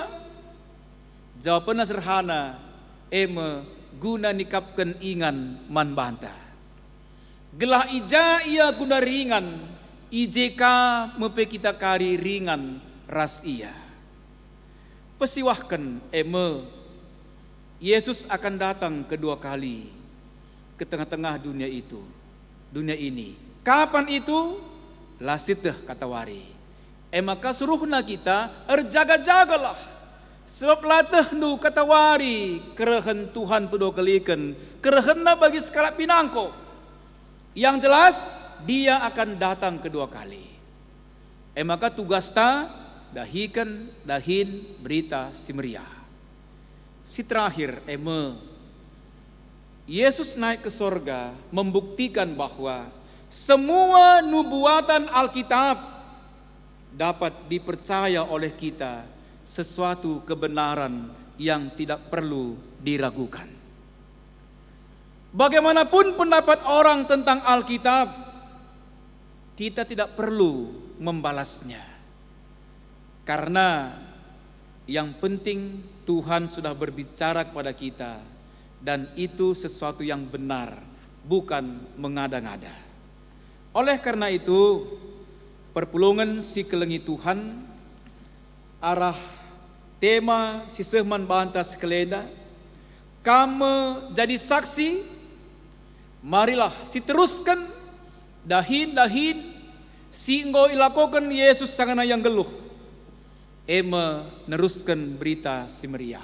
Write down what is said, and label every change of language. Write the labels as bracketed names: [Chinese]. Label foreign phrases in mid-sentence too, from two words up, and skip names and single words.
[Batak Karo] Jawabannya sederhana, guna nikapkan ingan man banta. Gelah ija ia guna ringan, ijeka mepe kita kari ringan ras ia. [Indonesian] Pesiwahkan Yesus akan datang kedua kali ke tengah-tengah dunia itu, dunia ini. Kapan itu? [Batak Karo] Lasiteh kata wari. Maka suruhna kita erjaga-jagalah. Sebab latih nu kata wari kerehen Tuhan pedo kelikan, kerehenna bagi sekala pinangko. [Indonesian] Yang jelas dia akan datang kedua kali. [Batak Karo] Maka tugas ta dahin berita si meriah. [Indonesian] Si terakhir Yesus naik ke sorga membuktikan bahwa semua nubuatan Alkitab dapat dipercaya oleh kita sesuatu kebenaran yang tidak perlu diragukan. Bagaimanapun pendapat orang tentang Alkitab, kita tidak perlu membalasnya. Karena yang penting Tuhan sudah berbicara kepada kita dan itu sesuatu yang benar, bukan mengada-ngada. Oleh karena itu, [Batak Karo] perpulungan si kelengi Tuhan arah tema si sehman banta sekeleda, [Indonesian] kamu jadi saksi, marilah [Batak Karo] si teruskan dahin si engkau ilakokan Yesus sangana yang geluh, neruskan berita si meriah.